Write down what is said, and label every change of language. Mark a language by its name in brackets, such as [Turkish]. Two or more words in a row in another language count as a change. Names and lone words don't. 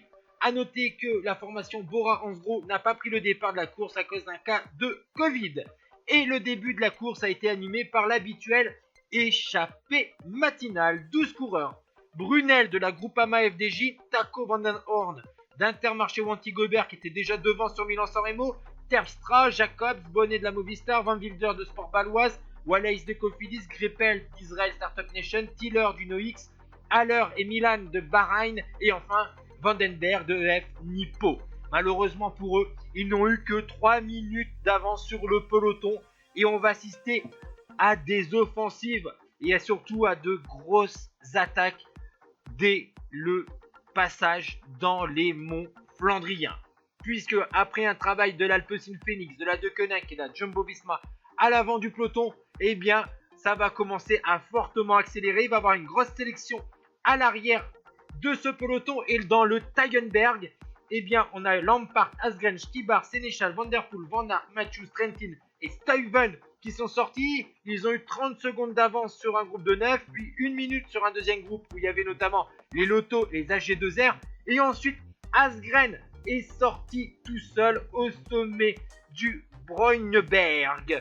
[French] A noter que la formation Bora-Hansgrohe n'a pas pris le départ de la course à cause d'un cas de Covid. Et le début de la course a été animé par l'habituelle échappée matinale. 12 coureurs. Brunel de la Groupama FDJ, Taco van den Hoorn d'Intermarché Wanty Gobert qui était déjà devant sur Milan-San Remo, Terpstra, Jacobs, Bonnet de la Movistar, Van Wilder de Sport Baloise, Wallace de Cofidis, Greppel d'Israel Startup Nation, Tiller du NOX, Haller et Milan de Bahreïn et enfin Vandenberg de EF Nippo. Malheureusement pour eux, ils n'ont eu que 3 minutes d'avance sur le peloton et on va assister à des offensives et surtout à de grosses attaques dès le passage dans les monts flandriens. Puisque après un travail de l'Alpecin Phoenix, de la Deceuninck et de la Jumbo-Visma à l'avant du peloton, eh bien ça va commencer à fortement accélérer. Il va y avoir une grosse sélection à l'arrière de ce peloton et dans le Teugenberg, eh bien on a Lampaert, Asgreen, Stibar, Sénéchal, Van der Poel, Van Aert, Matthews, Trentin et Stuyven qui sont sortis. Ils ont eu 30 secondes d'avance sur un groupe de 9, puis 1 minute sur un deuxième groupe où il y avait notamment les Lotto et les AG2R. Et ensuite, Asgreen est sorti tout seul au sommet du Breuneberg.